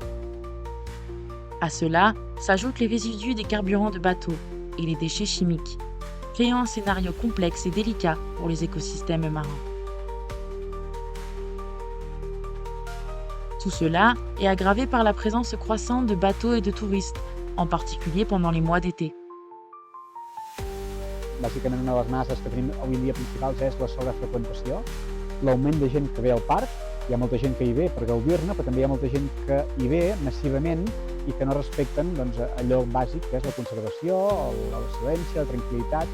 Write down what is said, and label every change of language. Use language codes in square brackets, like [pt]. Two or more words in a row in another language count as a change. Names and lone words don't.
[fr] À cela s'ajoutent les résidus des carburants de bateaux et les déchets chimiques, créant un scénario complexe et délicat pour les écosystèmes marins. Tout cela est aggravé par la présence croissante de bateaux et de touristes, en particulier pendant les mois d'été. [ca] Bàsicament, una de les amenaces que tenim avui en dia principals és la sobrefreqüentació, l'augment de gent que ve al parc. Hi ha molta gent que hi ve per gaudir-ne, però també hi ha molta gent que hi ve massivament i que no respecten allò bàsic que és la conservació, el silenci, la tranquil·litat.